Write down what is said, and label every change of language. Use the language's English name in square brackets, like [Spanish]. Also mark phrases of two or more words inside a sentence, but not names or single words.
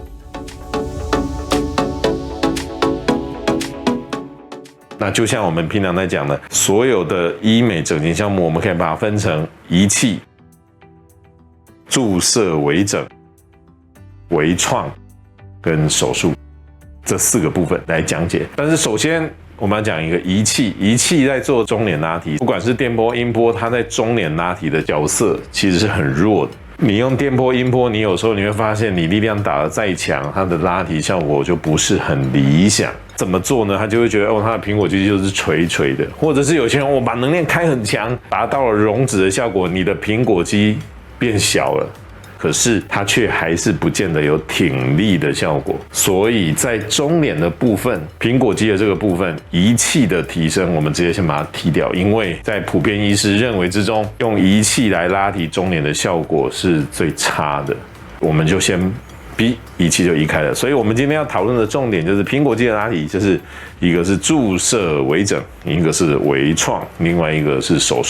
[Chinese] 那就像我們平常在講的，所有的醫美整形項目，我們可以把它分成儀器、注射微整、微創跟手術這4個部分來講解。但是首先我們要講一個儀器，儀器在做中臉拉提，不管是電波、音波，它在中臉拉提的角色其實是很弱的。你用電波、音波，你有時候你會發現，你力量打得再強，它的拉提效果就不是很理想。怎麼做呢？他就會覺得他的蘋果肌就是垂垂的，或者是有些人我把能量開很強，達到了溶脂的效果，你的蘋果肌變小了，可是它卻還是不見得有挺立的效果。所以在中臉的部分，蘋果肌的這個部分，儀器的提升，我們直接先把它踢掉，因為在普遍醫師認為之中，用儀器來拉提中臉的效果是最差的，我們就先儀器就移開了。所以我們今天要討論的重點就是蘋果肌的拉提，就是一個是注射微整，一個是微創，另外一個是手術。